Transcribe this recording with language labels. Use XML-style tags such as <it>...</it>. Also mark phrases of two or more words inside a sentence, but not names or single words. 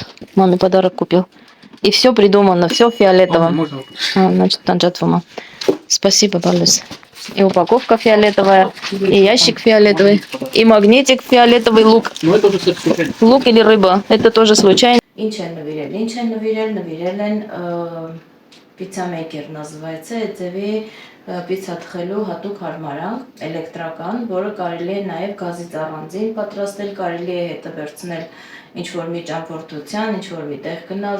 <ru>Маме подарок купил. И все придумано, все фиолетово. Можно. Значит, Танджатвума. Спасибо, Балес. И упаковка фиолетовая, и ящик фиолетовый, и магнитик фиолетовый, лук. Ну это уже, кстати, случайно. Лук или рыба, это тоже случайно.</ru> <hy>Ինչ են նվիրել են Pizza Maker называется, ձևի պիցա թխելու հատուկ հարմարանք, էլեկտրական, որը կարելի է նաև գազից առանձին պատրաստել, կարելի է հետը վերցնել ինչ-որ մի ճամփորդության, ինչ-որ մի տեղ գնալ,</hy>